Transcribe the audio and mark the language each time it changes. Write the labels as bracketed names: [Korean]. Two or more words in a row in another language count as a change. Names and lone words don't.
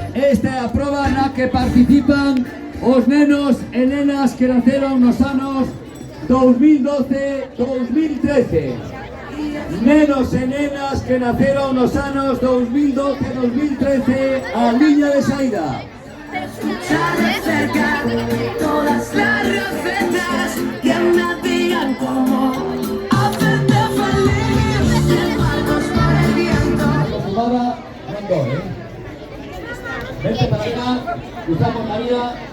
[Galician] esta é a proba na que participan os nenos e nenas que naceron nos anos 2012-2013. Nenos e nenas que naceron nos anos 2012-2013, a liña de saída. [Spanish] Escuchar de cerca todas las recetas que me digan cómo hacerte feliz. Llevarnos por el viento. Fumada, no, vente para acá, cruzamos María.